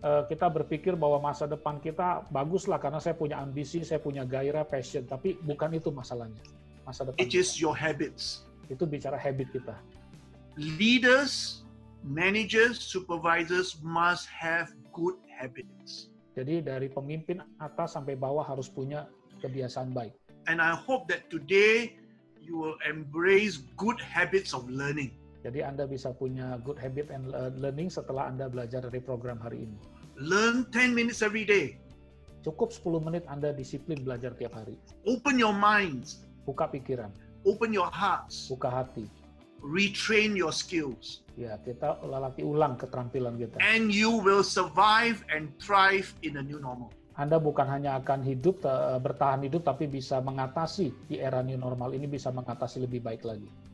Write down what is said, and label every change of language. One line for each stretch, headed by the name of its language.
Indonesian: Kita berpikir bahwa masa depan kita bagus lah karena saya punya ambisi, saya punya gairah, passion, tapi bukan itu masalahnya. Masa depan
English: It is your habits.
Indonesian: Itu bicara habit kita.
English: Leaders, managers, supervisors must have good habits.
Indonesian: Jadi dari pemimpin atas sampai bawah harus punya kebiasaan baik.
English: And I hope that today you will embrace good habits of learning.
Indonesian: Jadi Anda bisa punya
English: good habit and learning
Indonesian: setelah Anda belajar dari program hari ini.
English: Learn 10 minutes every day.
Indonesian: Cukup 10 menit Anda disiplin belajar tiap hari.
English: Open your minds.
Indonesian: Buka pikiran,
English: Open your hearts.
Indonesian: buka hati.
English: Retrain your skills.
Indonesian: Ya, kita latih ulang keterampilan kita.
English: And you will survive and thrive in a new normal.
Indonesian: Anda bukan hanya akan hidup, bertahan hidup, tapi bisa mengatasi di era new normal ini, bisa mengatasi lebih baik lagi.